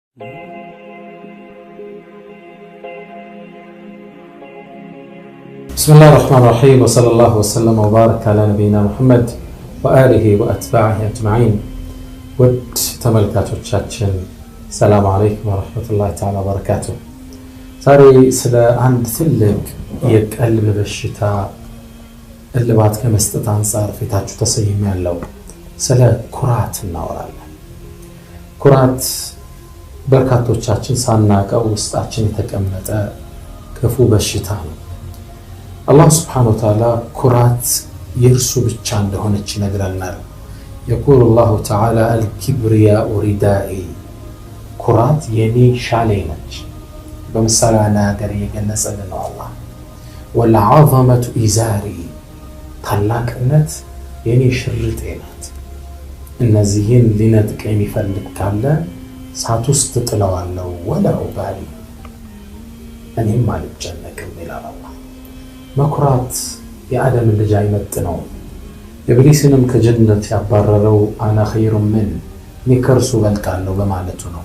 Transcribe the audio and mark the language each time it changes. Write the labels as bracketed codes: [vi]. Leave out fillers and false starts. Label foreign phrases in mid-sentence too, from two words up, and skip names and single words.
[ar] بسم الله الرحمن الرحيم وصلى الله وسلم وبارك على نبينا محمد وآله وأتباعه أجمعين. [am] ود ተመልካቾቻችን [ar] سلام عليكم ورحمة الله تعالى وبركاته። [am] ዛሬ ስለ አንድ ትልቅ የቀልብ በሽታ እልባት ከመስጠት አንፃር ፊታችሁ ተሰይሜያለሁ። ስለ ኩራት እናወራለን። ኩራት በርካቶቻችን ሳናቀው ውስጣችን የተቀመጠ ክፉ በሽታ ነው። አላህ [ar] سبحانه وتعالى [am] ኩራት የእርሱ ብቻ እንደሆነች ይነግረናል። [ar] يقول الله تعالى الكبرياء ردائي [am] ኩራት የኔ ሻሌ ነች። በምሳሌ አናገር የገለጸልን ነው አላህ። [ar] والعظمة إزاري [am] ታላቅነት የኔ ሽርጤ ናት። እነዚህን ሊነጥቅ የሚፈልግ ካለ ሳት ውስጥ ጥለዋለሁ [ar] ولا أبالي [am] እኔም አልጨነቅም ይላል አላህ። መኩራት የአደም ልጅ አይመጥነው። ኢብሊስንም ከጀነት ያባረረው [ar] أنا خير من [am] ንከርሱ በልጣለው በማለቱ ነው።